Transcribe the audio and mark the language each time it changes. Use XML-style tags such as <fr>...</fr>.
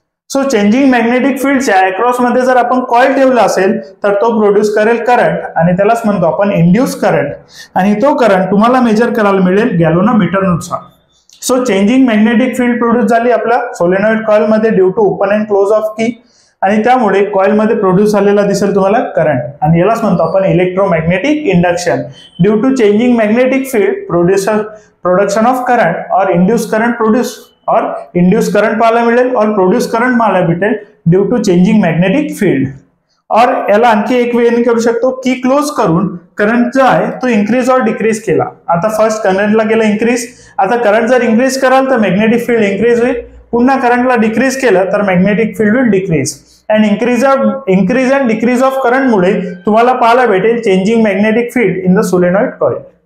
<mr>So changing magnetic फील्डच्या across मध्ये जर आपण कॉइल ठेवला असेल तर तो प्रोड्यूस करेल करंट आणि त्यालाच म्हणतो आपण इंड्यूस करंट आणि तो करंट तुम्हाला मेजर करायला मिळेल गॅल्व्हनोमीटर नुसार. So changing magnetic field produce झाली आपल्या सोलेनॉइड कॉइल मध्ये due to open and close of की आणि त्यामुळे कॉइल मध्ये प्रोड्यूस झालेला दिसेल तुम्हाला करंट आणि यालाच म्हणतो आपण electromagnetic induction. Due to changing magnetic field production of current और इंड्यूस करंट प्रोड्यूस और इंड्यूस करंट पाहायला मिळेल और प्रोड्यूस करंट पाहायला भेटेल due to changing magnetic field. और याला आणखी एक वेने करू शकतो की क्लोज करून करंट जो आहे तो इन्क्रीज और डिक्रीज केला. आता फर्स्ट करंटला केला इन्क्रीज, आता करंट जर इन्क्रीज कराल तर मॅग्नेटिक फील्ड इन्क्रीज होईल, पुन्हा करंटला डिक्रीज केलं तर magnetic field</mr> <en>Will decrease. And increase and decrease of current</en> <mr>मुळे तुम्हाला पाहायला भेटेल</mr> <en>Changing magnetic field in the solenoid coil.</en>